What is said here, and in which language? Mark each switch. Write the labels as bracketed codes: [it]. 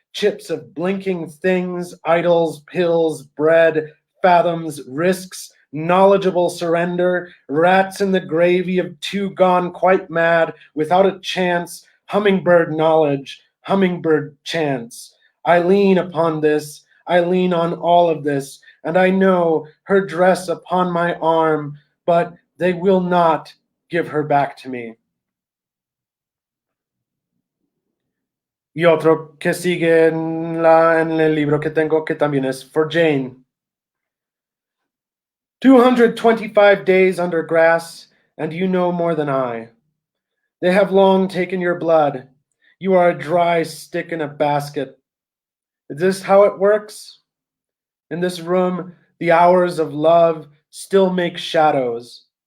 [en] chips of blinking things, idols, pills, bread, fathoms, risks, knowledgeable surrender, rats in the gravy of two gone quite mad, without a chance, hummingbird knowledge, hummingbird chance. I lean upon this, I lean on all of this, and I know her dress upon my arm, but they will not give her back to me. [es] Y otro que sigue en el libro que tengo, que también es For Jane. [en] 225 days under grass, and you know more than I. They have long taken your blood. You are a dry stick in a basket. Is this how it works? In this room, the hours of love still make shadows.